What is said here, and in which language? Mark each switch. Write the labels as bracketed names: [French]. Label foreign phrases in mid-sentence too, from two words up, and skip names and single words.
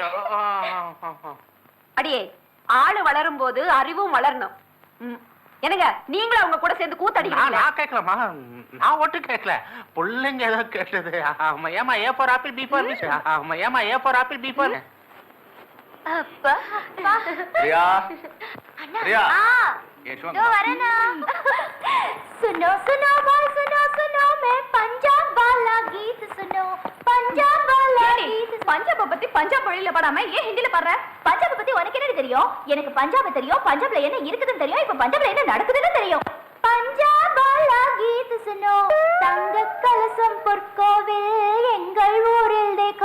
[Tamil] அடியே, ஆளு வளரும் போது அறிவும் வளரணும். என்னங்க நீங்களும் அவங்க கூட சேர்ந்து கூத்தடிக்கிறீங்களா? நான் கேட்கலாமா? நான் ஒட்டு கேட்கல, பிள்ளைங்க ஏதோ கேட்டது. ஆமா, ஏமா [English] A for apple, B for fish. [Tamil] ஆமா, ஏமா [English] A for apple, B for. [Tamil] அப்பா அப்பா. பிரியா அண்ணா, பிரியா. [Hindi] ये दो वरना सुनो सुनो बाल सुनो सुनो मैं पंजाब वाला गीत सुनो पंजाब वाला गीत. [Tamil] பஞ்சாப பத்தி பஞ்சாப் மொழியில பாடாம ஏன் ஹிந்தில பாடுற? பஞ்சாப் பத்தி உனக்கு என்ன தெரியும்? எனக்கு பஞ்சாப் தெரியும். பஞ்சாப்ல என்ன இருக்குதுன்னு தெரியும். இப்ப பஞ்சாப்ல என்ன நடக்குதுன்னு தெரியும். [Hindi] पंजाब वाला गीत सुनो, [Tamil] தங்க கலசம் பொற்கோவில் எங்கள் ஊரில் தேக்கோ.